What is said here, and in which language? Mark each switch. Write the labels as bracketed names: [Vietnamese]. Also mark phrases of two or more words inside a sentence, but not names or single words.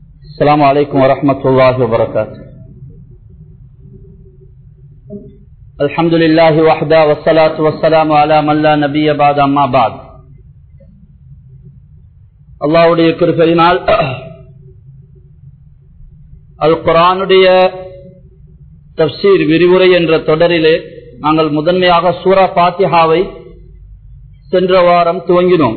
[Arabic] السلام عليكم ورحمة الله وبركاته. الحمد لله وحده والصلاة والسلام على من لا نبي بعد أما بعد. [Tamil] அல்லாஹ்வுடைய கிருபையினால் அல் குர்ஆனுடைய தஃப்சீர் விரிவுரை என்ற தொடரிலே நாங்கள் முதன்மையாக சூரா ஃபாத்திஹாவை சென்ற வாரம் துவங்கினோம்.